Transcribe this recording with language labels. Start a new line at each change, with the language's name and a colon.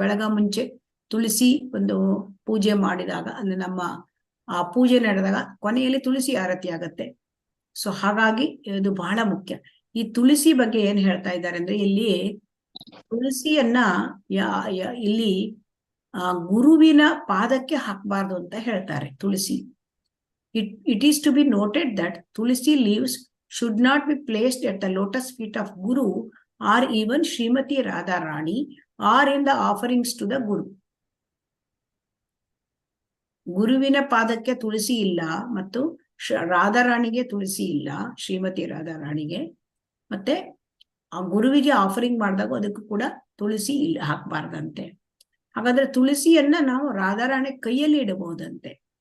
Kannada: ಬೆಳಗ ಮುಂಚೆ ತುಳಸಿ ಒಂದು ಪೂಜೆ ಮಾಡಿದಾಗ ಅಂದ್ರೆ ನಮ್ಮ ಆ ಪೂಜೆ ನಡೆದಾಗ ಕೊನೆಯಲ್ಲಿ ತುಳಸಿ ಆರತಿ ಆಗತ್ತೆ. ಸೊ ಹಾಗಾಗಿ ಇದು ಬಹಳ ಮುಖ್ಯ. ಈ ತುಳಸಿ ಬಗ್ಗೆ ಏನ್ ಹೇಳ್ತಾ ಇದ್ದಾರೆ ಅಂದ್ರೆ ಇಲ್ಲಿ ತುಳಸಿಯನ್ನ ಇಲ್ಲಿ ಗುರುವಿನ ಪಾದಕ್ಕೆ ಹಾಕಬಾರ್ದು ಅಂತ ಹೇಳ್ತಾರೆ.
English: Tulsi it is to be noted that tulsi leaves should not be placed at the lotus feet of Guru or even Srimati Radharani or in the offerings to the Guru.
Kannada: ಗುರುವಿನ ಪಾದಕ್ಕೆ ತುಳಸಿ ಇಲ್ಲ, ಮತ್ತು ರಾಧಾರಾಣಿಗೆ ತುಳಸಿ ಇಲ್ಲ, ಶ್ರೀಮತಿ ರಾಧಾರಾಣಿಗೆ. ಮತ್ತೆ ಆ ಗುರುವಿಗೆ ಆಫರಿಂಗ್ ಮಾಡಿದಾಗ ಅದಕ್ಕೂ ಕೂಡ ತುಳಸಿ ಇಲ್ಲ ಹಾಕಬಾರ್ದಂತೆ. ಹಾಗಾದ್ರೆ ತುಳಸಿಯನ್ನ ನಾವು ರಾಧಾರಾಣಿ ಕೈಯಲ್ಲಿ ಇಡಬಹುದಂತೆ.